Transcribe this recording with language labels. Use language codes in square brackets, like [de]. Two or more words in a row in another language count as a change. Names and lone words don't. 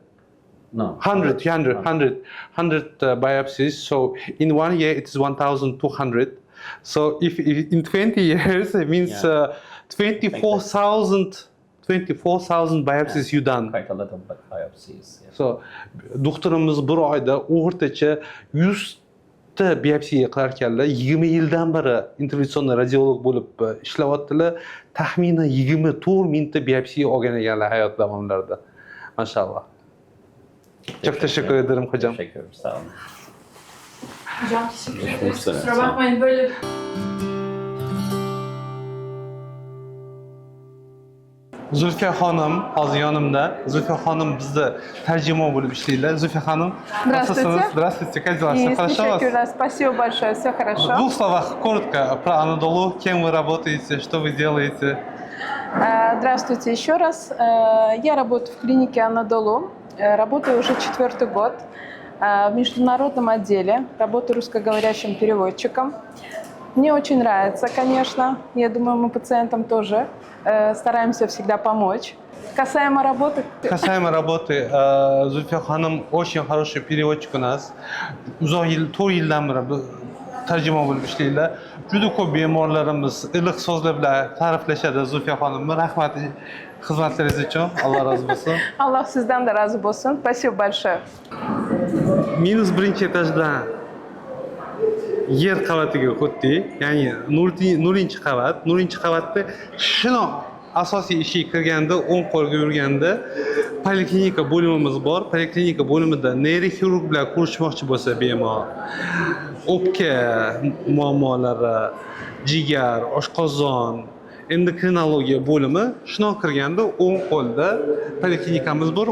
[en] No. 100 biopsies. So in 1 year, it's 1,200. So if in 20 years, it means 24,000 biopsies you done. Quite a lot of biopsies. Yeah. [uz] So doktorimiz bir oyda o'rtacha 100 ta biopsiya qilar ekanlar. 20 yildan beri intervension radiolog bo'lib ishlayaptilar. Taxminan 24 mingta biopsiya olgan ekanlar hayot davomlarida. [tr] Maşallah. Çok teşekkür ederim hocam. Teşekkür ederim. Sağ olun. Hocam teşekkür ederiz. Kusura bakmayın böyle. [uz] Zulfiya xonim hozir yonimda. Zulfiya xonim bizda tarjima bo'lib ishlaydilar. Zulfiya xonim, [ru] Здравствуйте. Здравствуйте, как дела? Все хорошо у вас? Спасибо большое, все В хорошо. двух словах, коротко, про Анадолу, кем вы работаете, что вы делаете? Здравствуйте еще раз. Я работаю в клинике Анадолу. Работаю уже 4-й год. в международном отделе, работаю русскоговорящим переводчиком. Мне очень нравится, конечно. Я думаю, мы пациентам тоже стараемся всегда помочь. Касаемо работы... Касаемо работы, Зульфия Ханым очень хороший переводчик у нас. [uz] Uzoq yil, 4 yildan beri tarjima bo'lib ishlaydilar. Juda ko'p bemorlarimiz iliq so'zlar bilan ta'riflashadi Zulfiya xonimni. Rahmat xizmatlaringiz uchun. Alloh rozi bo'lsin. [tr] Allah sizden de razı olsun. [ru] Спасибо большое. [uz] Minus birinchi etajdan yer qavatiga o'tdik. Ya'ni nurlinchi qavat. Nurlinchi qavatda shuni asosiy ishga kirganda, o'ng qo'lga yurganda poliklinika bo'limimiz bor. Poliklinika bo'limida neyroxirurg bilan ko'rishmoqchi bo'lsa bemor, o'pka muammolari, jigar, oshqozon, endokrinologiya bo'limi shundoq kirganda o'ng qo'lda poliklinikamiz bor.